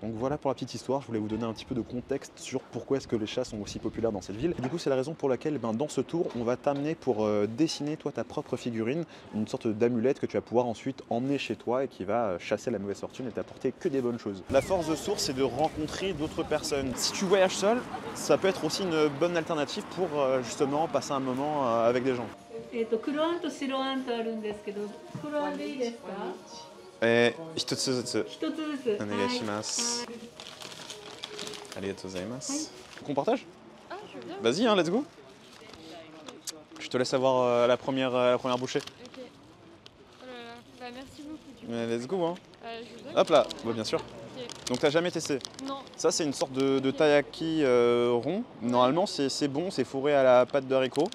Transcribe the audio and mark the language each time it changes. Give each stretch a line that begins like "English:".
French: Donc voilà pour la petite histoire, je voulais vous donner un petit peu de contexte sur pourquoi est-ce que les chats sont aussi populaires dans cette ville. Et du coup, c'est la raison pour laquelle dans ce tour, on va t'amener pour dessiner toi ta propre figurine, une sorte d'amulette que tu vas pouvoir ensuite emmener chez toi et qui va chasser la mauvaise fortune et t'apporter que des bonnes choses. La force de Source, c'est de rencontrer d'autres personnes. Si tu voyages seul, ça peut être aussi une bonne alternative pour justement passer un moment avec des gens.
Japanese: 黒あんと白あんとあるんですけど、黒あんでいいですか？一つずつ一つずつ。お願いします。ありがとうございます。
French: Qu'on partage? Ah, je veux bien. Vas-y, hein,
English: let's go.
French: Je te laisse avoir la première bouchée. Ok. Oh là là. Bah, merci beaucoup. Du coup.
English: Let's go, hein.
French: Je veux bien. Hop là, bon, bien sûr. Ok. Donc t'as jamais testé? Non. Ça, c'est une sorte de taiyaki rond. Normalement, c'est bon, c'est fourré à la pâte de haricot.